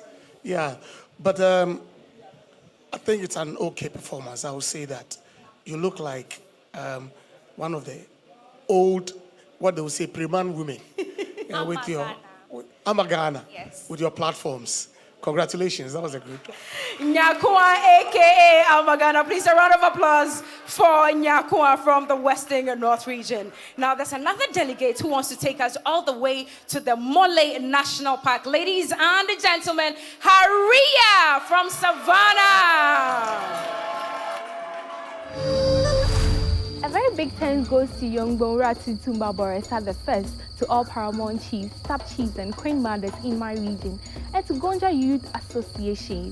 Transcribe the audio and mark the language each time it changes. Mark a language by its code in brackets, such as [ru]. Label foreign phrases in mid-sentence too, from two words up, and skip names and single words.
[en] Yeah, but I think it's an okay performance. I would say that. You look like one of the old, what they would say, Preman women. Yeah, with your Amagana, yes. With your platforms. Congratulations, that was a good. Nyakua, aka Amagana. Please, a round of applause for Nyakua from the Western North region. Now, there's another delegate who wants to take us all the way to the Mole National Park. Ladies and gentlemen, Hariya from Savannah. A very big thanks goes to Yenupong Tumba Boresa the first, to all paramount chiefs, sub-chiefs and queen mothers in my region, and to Gonja Youth Association.